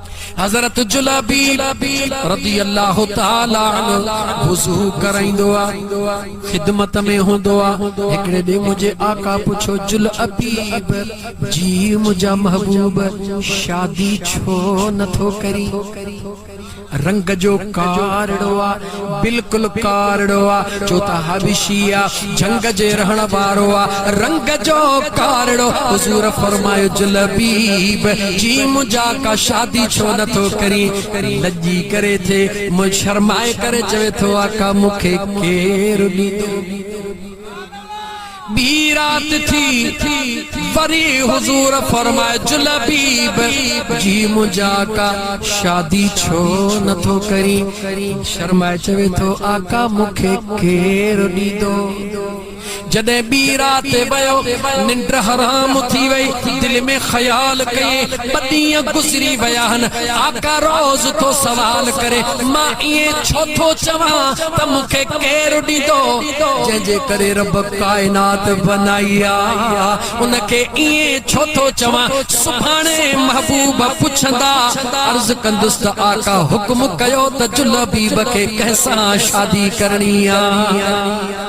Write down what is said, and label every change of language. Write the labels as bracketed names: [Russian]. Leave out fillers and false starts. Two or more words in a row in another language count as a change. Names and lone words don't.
[Sindhi] हज़रत जुलबी [Arabic] رضي الله تعالى عنه [Sindhi] वुज़ू कराइंदो आ, खिदमत में होंदो आ। हिकड़े ॾींहुं मुझे आका पुछो, जुलबी जी मुझा महबूब शादी छो नथो करी? रंग जो कारड़ो आ, बिल्कुल कारड़ो आ, चो त हबशी आ, जंग जे रहण वारो आ, रंग जो कारड़ो। हुजूर फरमायो, जुलबीब जी मुझा का शादी छो नथो करी? लज्जी करे थे, मुझ शर्माए करे चवे थो, आका मूंखे केर ॾींदो? बी रात थी वरी हुजूर फरमाए, जुलबीब जी मुझा का शादी छो नथो करी? शर्माए चवे थो, आका मूंखे केर ॾींदो? जदे बी रात वयो, निंड हराम थी वई, दिल में ख्याल कई, बदियां गुजरी वया हन। आका रोज तो सवाल करे, मां इए छो थो चवां त मूंखे केर ॾींदो? जंहिंजे करे रब कायनात बनाया उनखे इए छो थो चवां? सुभाणे महबूब पुछंदा, अर्ज़ कंदुसि त आका हुक्म कयो त जुलबीब खे कंहिंसां शादी करणी आ।